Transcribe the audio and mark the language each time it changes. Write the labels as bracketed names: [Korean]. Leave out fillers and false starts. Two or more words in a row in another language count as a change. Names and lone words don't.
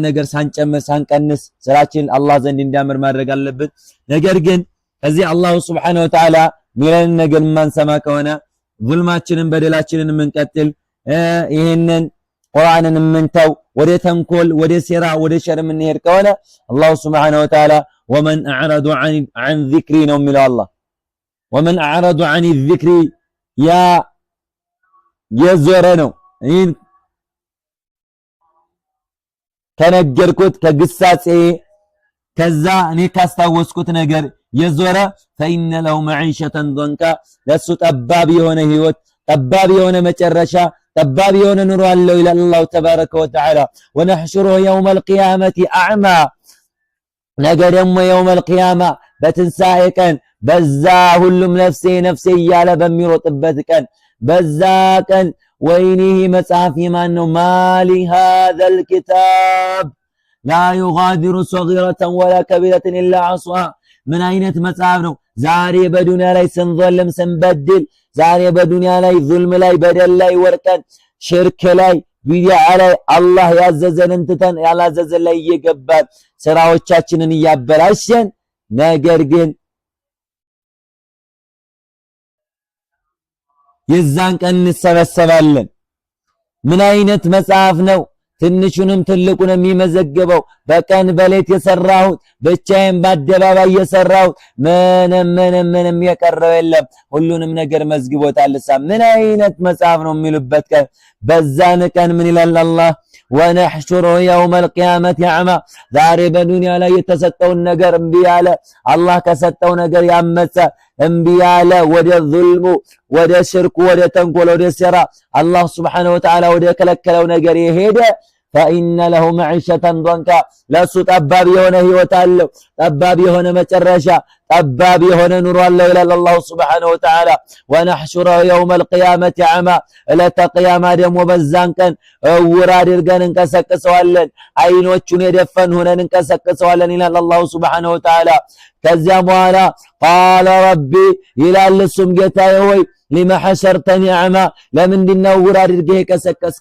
[Amharic] ነገር ሳንጨምር ሳንቀንስ ስራችን አላህ ዘንድ እንዲያምር ማድረግ አለብን። ነገር ግን ከዚህ አላህ [Arabic] سبحانه وتعالى [Amharic] ሚለን ነገር ማንሰማ ከሆነ ዙልማችንን በደላችንን የምንቀጥል ይሄንን ቁርአንን የምንተው ወደ ተንኮል ወደ ሴራ ወደ ሸር የምንሄድ ከሆነ አላህ [Arabic] سبحانه وتعالى ومن أعرض عن ذكري [Amharic] ነው የሚለው አላህ [Arabic] ومن أعرض عن الذكر يا [Amharic] የዞረ ነው ይህን ከነገርኩት ከግሳጼ ከዛ እኔ ካስታወስኩት ነገር የዞረ [Arabic] فإن له معيشة ضنكا [Amharic] ለሱ ጠባብ የሆነ ህይወት ጠባብ የሆነ መጨረሻ ጠባብ የሆነ ኑሮ አለው ይላል አላህ [Arabic] تبارك وتعالى ونحشره يوم القيامة أعمى [Amharic] ነገ ደግሞ [Arabic] يوم القيامة [Amharic] በትንሳኤ ቀን በዛ ሁሉም ነፍሴ ነፍሴ እያለ በሚሮጥበት ቀን በዛ ቀን ወይኒህ መጽሐፍ የማን ነው ማሊ [Arabic] هذا الكتاب لا يغادر صغيرة ولا كبيرة إلا عصاها [Amharic] ምን አይነት መጽሐፍ ነው ዛሬ በዱንያ ላይ ስንዘልም ስንበድል ዛሬ በዱንያ ላይ ዙልም ላይ በደል ላይ ወርቀን ሽርክ ላይ ቢድዓ ላይ አላህ ያዘዘንን ትተን ያላዘዘን ላይ እየገባን ስራዎቻችንን እያበላሸን ነገር ግን የዛን ቀን እንሰበሰባለን። ምን አይነት መጽሐፍ ነው ትንሹንም ትልቁንም የሚመዘግበው በቀን በሌት የሰራሁት ብቻዬን በአደባባይ የሰራሁት ምንም የቀረው የለም ሁሉንም ነገር መዝግቦታል። ምን አይነት መጽሐፍ ነው የሚሉበት ቀን በዛን ቀን ምን ይላል አላህ [Arabic] ونحشره يوم القيامة أعمى [Amharic] ዛሬ በዱንያ ላይ የተሰጠውን ነገር እምቢ ያለ አላህ ከሰጠው ነገር ያመፀ እምቢ ያለ ወደ ዙልሙ ወደ ሽርኩ ወደ ተንኮል ወደ ሴራ አላህ [Arabic] سبحانه وتعالى [Amharic] ወደ ከለከለው ነገር የሄደ [Arabic] فإن له معيشة ضنكا [Amharic] ለሱ ጠባብ የሆነ ህይወት አለው ጠባብ የሆነ መጨረሻ ጠባብ የሆነ ኑሮ አለው ይላል አላህ [Arabic] سبحانه وتعالى ونحشره يوم القيامة أعمى [Amharic] ለተቂያማ ደግሞ በዛን ቀን እውር አድርገን እንቀሰቅሰዋለን አይኖቹን የደፈን ሆነን እንቀሰቅሰዋለን ይላል አላህ [Arabic] سبحانه وتعالى [Amharic] ከዚያ በኋላ [Arabic] قال ربي [Amharic] ይላል እሱም ጌታዬ ሆይ [Arabic] لما حشرتني أعمى [Amharic] ለምንድነው እውር አድርገህ የቀሰቀስከኝ